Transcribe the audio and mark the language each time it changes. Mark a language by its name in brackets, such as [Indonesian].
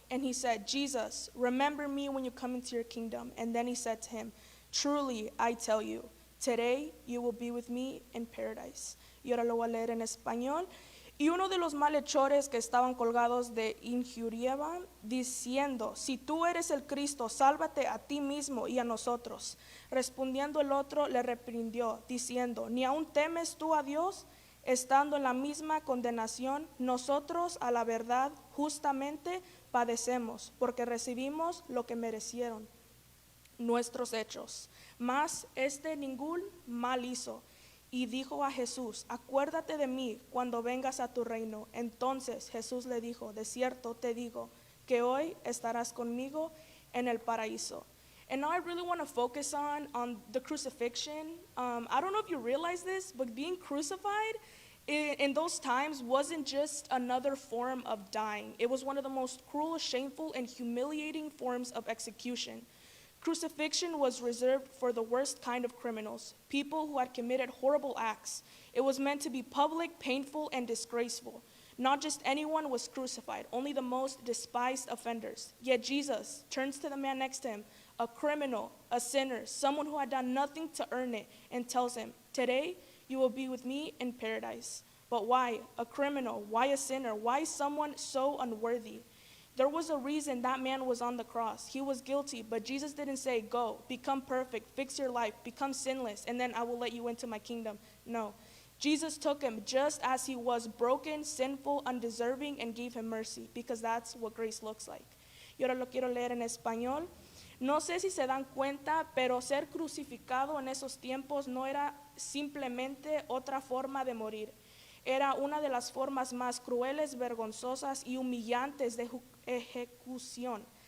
[English] And he said, "Jesus, remember me when you come into your kingdom." And then he said to him, "Truly, I tell you, today you will be with me in paradise." [Spanish] Y ahora lo voy a leer en español. Y uno de los malhechores que estaban colgados de injuriaban, diciendo, "Si tú eres el Cristo, sálvate a ti mismo y a nosotros." Respondiendo el otro, le reprendió, diciendo, "¿Ni aún temes tú a Dios, estando en la misma condenación, nosotros a la verdad justamente padecemos, porque recibimos lo que merecieron nuestros hechos. Mas ningún mal hizo. Y dijo a Jesús, acuérdate de mí cuando vengas a tu reino. Entonces Jesús le dijo, de cierto te digo, que hoy estarás conmigo en el paraíso. [English] And now I really want to focus on the crucifixion. I don't know if you realize this, but being crucified in those times wasn't just another form of dying. It was one of the most cruel, shameful, and humiliating forms of execution. Crucifixion was reserved for the worst kind of criminals, people who had committed horrible acts. It was meant to be public, painful, and disgraceful. Not just anyone was crucified, only the most despised offenders. Yet Jesus turns to the man next to him, a criminal, a sinner, someone who had done nothing to earn it, and tells him, today you will be with me in paradise. But why a criminal? Why a sinner? Why someone so unworthy? There was a reason that man was on the cross. He was guilty, but Jesus didn't say, go, become perfect, fix your life, become sinless, and then I will let you into my kingdom. No. Jesus took him just as he was, broken, sinful, undeserving, and gave him mercy, because that's what grace looks like. [Spanish] Y ahora lo quiero leer en español. No sé si se dan cuenta, pero ser crucificado en esos tiempos no era simplemente otra forma de morir. Era una de las formas más crueles, vergonzosas y humillantes de ejecución.